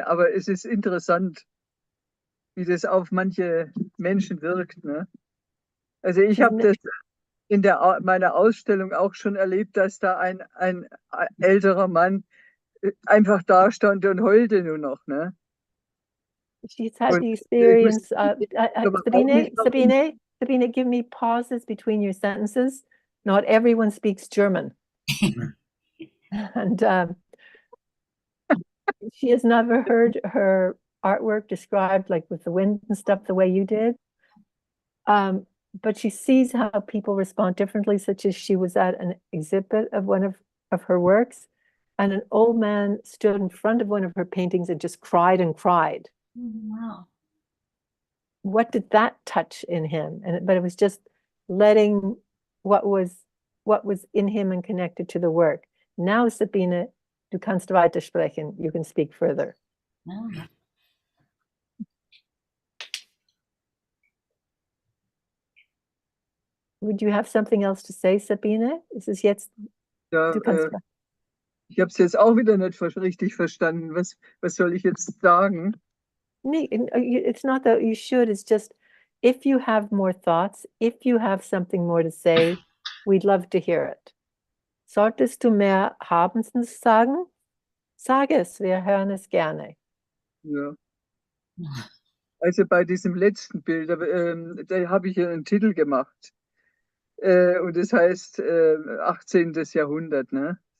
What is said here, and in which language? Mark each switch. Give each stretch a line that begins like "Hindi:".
German: Aber es ist interessant, wie das auf manche Menschen wirkt. Ne? Also ich habe das in meiner Ausstellung auch schon erlebt, dass da ein älterer Mann einfach da stand und heulte nur noch. Ne?
English: She's had
German: Und
English: the
German: ich
English: experience.
German: wusste aber auch nicht, warum.
English: Sabine, give me pauses between your sentences. Not everyone speaks German. And she has never heard her artwork described like with the wind and stuff the way you did. But she sees how people respond differently, such as she was at an exhibit of one of her works, and an old man stood in front of one of her paintings and just cried and cried. Wow. What did that touch in him? But it was just letting what was in him and connected to the work.
German: Now, Sabine, du kannst weiter sprechen.
English: You can speak further. Oh. Would you have something else to say, Sabine?
German: Ist es jetzt? Ja, Du kannst. ich habe es jetzt auch wieder nicht richtig verstanden. Was soll ich jetzt sagen?
English: It's not that you should. It's just if you have more thoughts, if you have something more to say, we'd love to hear it.
German: Solltest du mehr haben zu sagen? Sag es, wir hören es gerne. Ja. Also bei diesem letzten Bild, da habe ich einen Titel gemacht. Und das heißt 18. Jahrhundert. Ne?